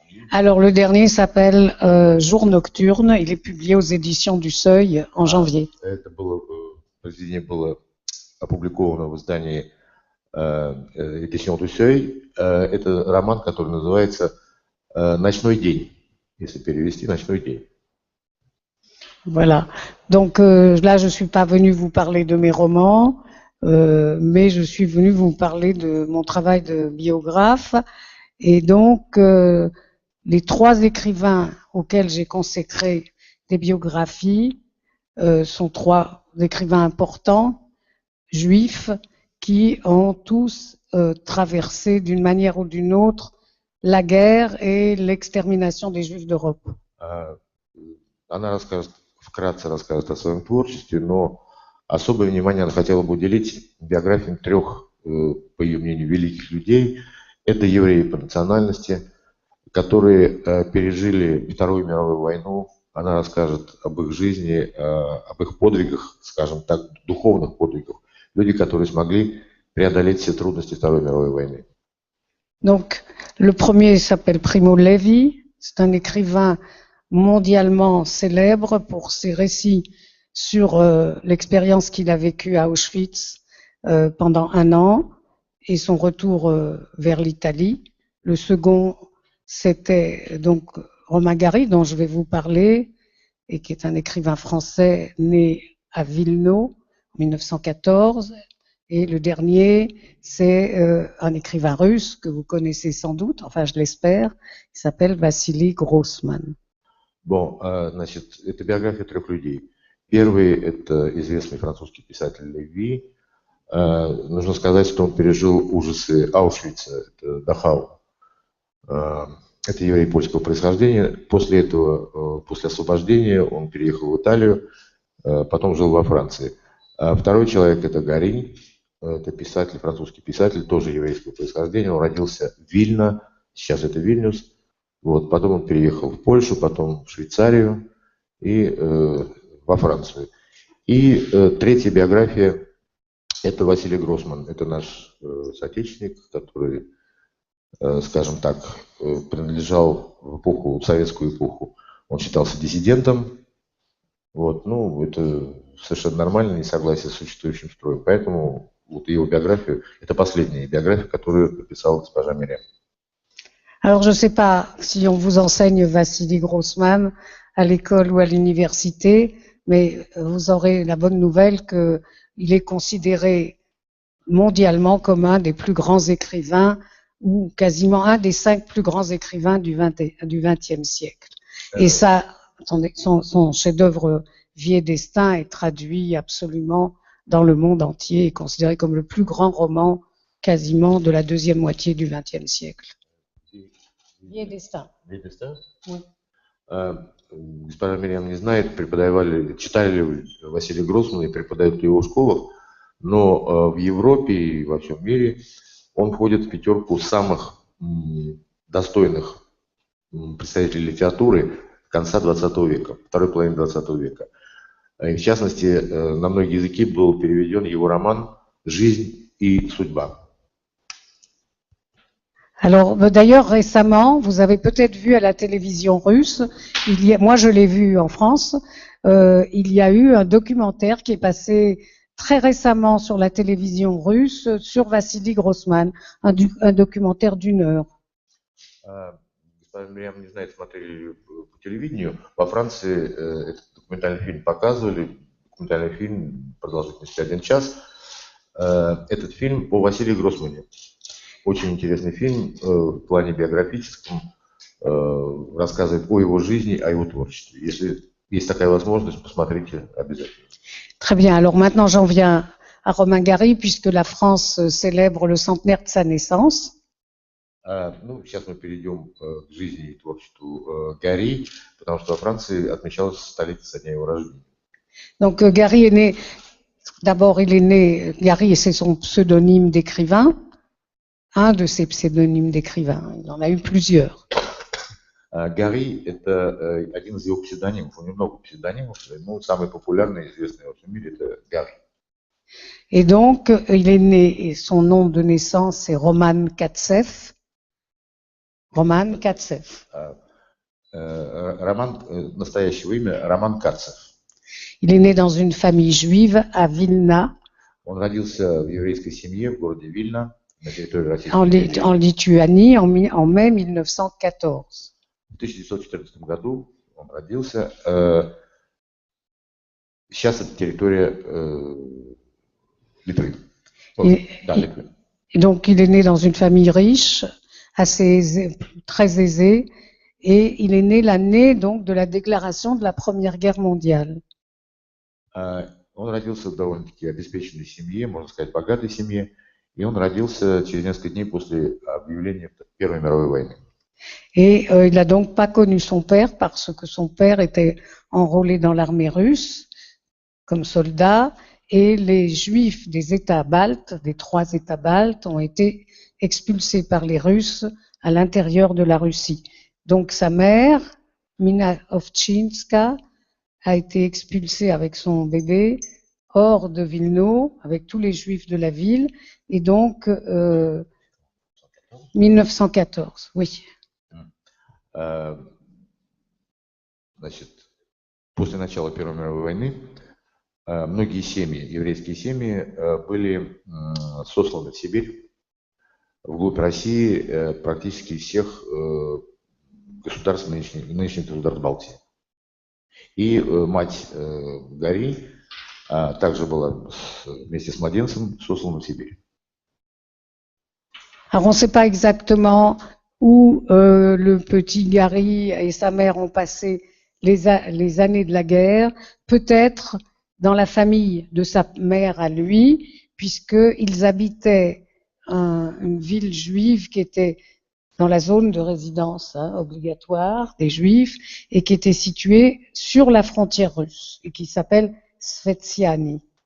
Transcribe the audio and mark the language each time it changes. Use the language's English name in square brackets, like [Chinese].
[French] Alors, le dernier s'appelle Jour nocturne. Il est publié aux éditions du Seuil en janvier. [Russian] Это произведение было опубликовано в издании Éditions du Seuil. Это роман, который называется «Ночной день», если перевести «Ночной день». [French] Voilà. Donc là, je ne suis pas venue vous parler de mes romans, mais je suis venue vous parler de mon travail de biographe. Et donc, les 3 écrivains auxquels j'ai consacré des biographies sont 3 écrivains importants, juifs, qui ont tous traversé d'une manière ou d'une autre la guerre et l'extermination des Juifs d'Europe. [Russian] Она вкратце расскажет о своем творчестве, но особое внимание она хотела бы уделить биографиям 3, по ее мнению, великих людей. Это евреи по национальности, которые пережили Вторую мировую войну. Она расскажет об их жизни, об их подвигах, скажем так, духовных подвигах. Люди, которые смогли преодолеть все трудности Второй мировой войны. [French] Donc, le premier s'appelle Primo Levi. C'est un écrivain mondialement célèbre pour ses récits sur l'expérience qu'il a vécue à Auschwitz pendant 1 an et son retour vers l'Italie. Le second, c'était donc Romain Gary, dont je vais vous parler, et qui est un écrivain français né à Vilno en 1914. Et le dernier, c'est un écrivain russe que vous connaissez sans doute, enfin je l'espère, il s'appelle Vassili Grossman. [Russian] Bon, значит, это биография 3 людей. Первый – это известный французский писатель Леви. Нужно сказать, что он пережил ужасы Аушвица, это Дахау. Это еврей польского происхождения. После этого, после освобождения, он переехал в Италию, потом жил во Франции. Второй человек – это Гаринь. Это писатель, французский писатель, тоже еврейского происхождения. Он родился в Вильно, сейчас это Вильнюс. Вот, потом он переехал в Польшу, потом в Швейцарию и во Францию. И третья биография – это Василий Гроссман. Это наш соотечественник, который, скажем так, принадлежал в эпоху, в советскую эпоху. Он считался диссидентом. Вот, ну, это совершенно нормально, несогласие с существующим строем. Поэтому вот его биографию, это последняя биография, которую написала госпожа Мириам. [French] Alors, je ne sais pas si on vous enseigne Vassili Grossman à l'école ou à l'université, mais vous aurez la bonne nouvelle qu'il est considéré mondialement comme un des plus grands écrivains ou quasiment un des 5 plus grands écrivains du XXe siècle. Et ça, son chef-d'œuvre Vie et Destin est traduit absolument dans le monde entier et considéré comme le plus grand roman quasiment de la deuxième moitié du XXe siècle. Vie et Destin. Vie et Destin? Oui. [Russian] Госпожа Мириам не знает, читали ли Василия Гроссмана и преподают ли его в школах, но в Европе и во всем мире он входит в 5 самых достойных представителей литературы конца 20 века, второй половины 20 века. И в частности, на многие языки был переведен его роман «Жизнь и судьба». [French] Alors, d'ailleurs, récemment, vous avez peut-être vu à la télévision russe, moi je l'ai vu en France, il y a eu un documentaire qui est passé très récemment sur la télévision russe sur Vassili Grossman, un documentaire d'1 heure. [Russian] Госпожа Мириам не знает, смотрели по телевидению. Во Франции этот документальный фильм показывали, документальный фильм продолжительностью 1 час. Этот фильм о Василии Гроссмане. Очень интересный фильм в плане биографическом, рассказывает о его жизни, о его творчестве. Если есть такая возможность, посмотрите обязательно. [French] Très bien. Alors maintenant, j'en viens à Romain Gary, puisque la France célèbre le centenaire de sa naissance. [Russian] Ну, сейчас мы перейдем к жизни и творчеству Гари, потому что во Франции отмечалась столетие со дня его рождения. [French] Donc Gary est né, d'abord il est né, Gary c'est son pseudonyme d'écrivain, un de ses pseudonymes d'écrivain, il en a eu plusieurs. [Russian] Гари – это один из его псевдонимов, у него много псевдонимов, но самый популярный и известный во всем мире – это Гари. [French] Et donc, il est né, et son nom de naissance c'est Roman Katsev. Roman Katsev. [Russian] Роман, настоящего имя – Роман Кацев. [French] Il est né dans une famille juive à Vilna. [Russian] Он родился в еврейской семье в городе Вильна, на территории Российской империи. [French] En Lituanie en mai 1914. [Russian] В 1914 году он родился. Сейчас это территория Литвы. Да, Литвы. [French] Et donc, il est né dans une famille riche, très aisée, et il est né l'année donc de la déclaration de la Première Guerre mondiale. [Russian] Он родился в довольно-таки обеспеченной семье, можно сказать, богатой семье, и он родился через несколько дней после объявления Первой мировой войны. [French] Et il n'a donc pas connu son père parce que son père était enrôlé dans l'armée russe comme soldat et les Juifs des États baltes, des 3 États baltes, ont été expulsés par les Russes à l'intérieur de la Russie. Donc sa mère, Mina Ovtchinska, a été expulsée avec son bébé hors de Vilno, avec tous les Juifs de la ville, et donc 1914, oui. [Russian] значит, после начала Первой мировой войны многие семьи, еврейские семьи, были сосланы в Сибирь, вглубь России, практически всех государств нынешних государств Балтии. И мать Гари также была вместе с младенцем сослана в Сибирь. [French] Alors on ne sait pas exactement où le petit Gary et sa mère ont passé les années de la guerre, peut-être dans la famille de sa mère à lui, puisqu'ils habitaient une ville juive qui était dans la zone de résidence obligatoire des Juifs et qui était située sur la frontière russe et qui s'appelle Svetsiani.